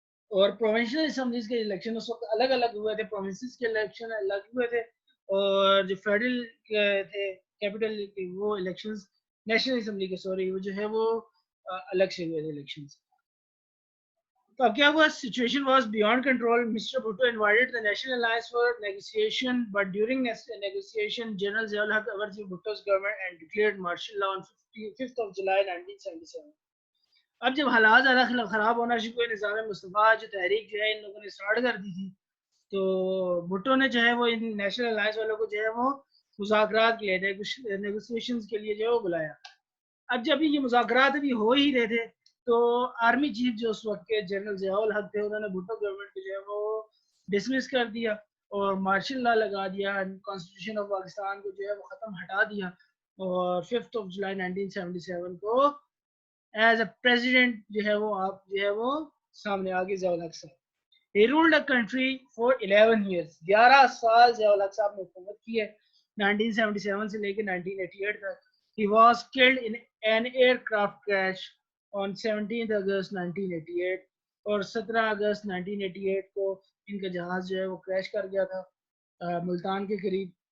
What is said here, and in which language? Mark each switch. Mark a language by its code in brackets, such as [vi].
[ur] اور provincial assemblies کے election اس وقت الگ الگ ہوئے تھے، پروونسز کے الیکشن الگ ہوئے تھے، اور جو فیڈرل تھے کیپٹل کے وہ الیکشنز نیشنل اسمبلی کے سوری وہ جو ہے وہ الگ سے ہوئے تھے الیکشنز. [en] تو اب کیا ہوا؟ Situation was beyond control. Mister Bhutto invited the National Alliance for negotiation, but during negotiation, General Zia ul Haq overthrew Bhutto's government and declared martial law on 5th of July 1977. [ur] اب جب حالات زیادہ خراب ہونا شروع ہوئے، نظام مصطفیٰ جو تحریک جو ہے ان لوگوں نے اسٹارٹ کر دی تھی، تو بھٹو نے جو ہے وہ ان نیشنل الائنس والوں کو جو ہے وہ مذاکرات کے لیے نیگوسیشنز کے لیے جو ہے وہ بلایا. اب جب یہ مذاکرات ابھی ہو ہی رہے تھے تو آرمی چیف جو اس وقت کے جنرل ضیاء الحق تھے انہوں نے بھٹو گورنمنٹ کو جو ہے وہ ڈسمس کر دیا اور مارشل لا لگا دیا، کانسٹیٹیوشن آف پاکستان کو جو ہے وہ ختم ہٹا دیا، اور 5th of July 1977 کو ایز اے پریزیڈنٹ جو ہے وہ آپ جو ہے وہ سامنے آگے ضیاء الحق صاحب. [en] He ruled the country for 11 years. [ur] 11 سال ضیاء الحق صاحب نے حکومت کی ہے 1977 سے لے کے 1988 تک. [en] He was killed in an aircraft crash on 17th August 1988 [ur] اور 17 اگست 1988 کو ان کا جہاز جو ہے وہ کریش کر گیا تھا ملتان کے قریب.